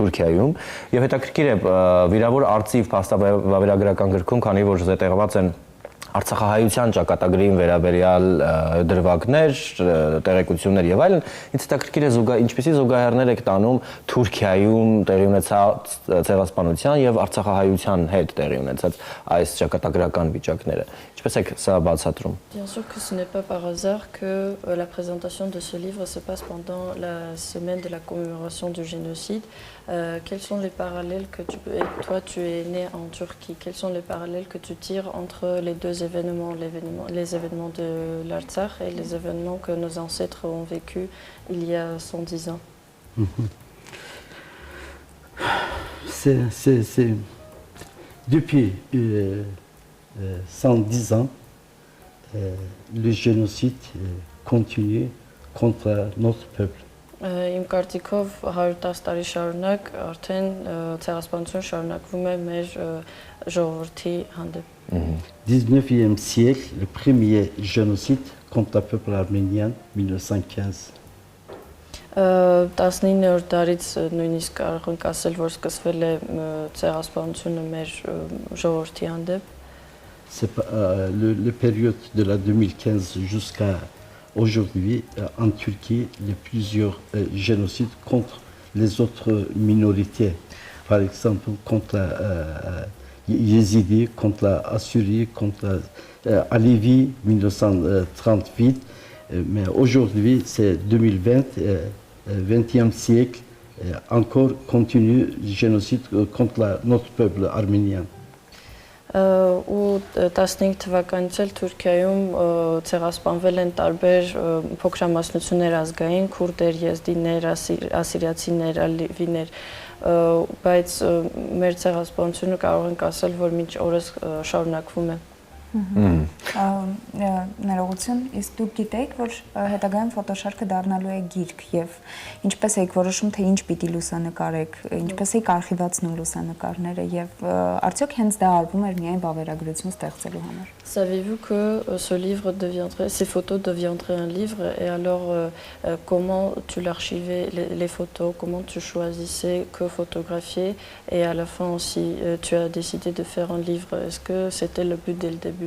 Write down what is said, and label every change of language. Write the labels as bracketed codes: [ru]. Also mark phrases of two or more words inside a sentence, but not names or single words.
[hy] Թուրքիայում եւ հետաքրքիր է վիրավոր արծիվ փաստավավերագրական գրքում, քանի որ զետեղված են Արցախահայության ճակատագրին վերաբերյալ դրվագներ, տեղեկություններ եւ այլն, ինձ հետաքրքիր է ինչպիսի զուգահեռներ եք տանում Թուրքիայում տեղի ունեցած ցեղասպանության եւ Արցախահայության հետ տեղի ունեցած այս ճակատագրական վիճակները։ Ինչպես եք սա բացատրում։ [fr] Bien sûr que ce n'est pas par hasard que la présentation de ce livre se passe pendant la semaine de la commémoration du génocide. Quels sont les parallèles que toi tu es né en Turquie, quels sont les parallèles que tu tires entre les deux événements, les événements de l'Artsakh et les événements que nos ancêtres ont vécu il y a 110 ans? C'est depuis 110 ans, le génocide continue contre notre peuple. [hy] Իմ կարծիքով 110 տարի շարունակ արդեն ցեղասպանություն շարունակվում է մեր ժողովրդի հանդեպ։ [fr] 19e siècle, le premier génocide contre le peuple arménien, 1915. [hy] 19-րդ դարից նույնիսկ կարող ենք ասել, որ սկսվել է ցեղասպանությունը մեր ժողովրդի հանդեպ։ [fr] C'est la période de la 2015 jusqu'à aujourd'hui, en Turquie, il y a plusieurs génocides contre les autres minorités. Par exemple, contre les Yézidis, contre la Assyrie, contre Alevi, 1938. Mais aujourd'hui, c'est 2020, 20e siècle, encore continue le génocide contre notre peuple arménien. [hy] Ու 15 թվականից էլ Թուրքիայում ցեղասպանվել են տարբեր փոքրամասնություններ ազգային, քուրդեր, եզդիներ, ասիրիացիներ, ալիվիներ, բայց մեր ցեղասպանությունը կարող ենք ասել, որ մինչ օրս շարունակվում է։ Ներողություն, իսկ դուք գիտեիք, որ հետագայում ֆոտոշարքը դառնալու է գիրք եւ ինչպես եք որոշում, թե ինչ պիտի լուսանկարեք, ինչպես եք արխիվացնում լուսանկարները եւ արդյոք հենց դա արվում էր միայն վավերագրություն ստեղծելու համար։ [fr] Savez-vous que ces photos deviendraient un livre et alors comment tu l'archivais les photos, comment tu choisissais que photographier et à la fin aussi tu as décidé de faire un livre. Est-ce que c'était le but dès le début?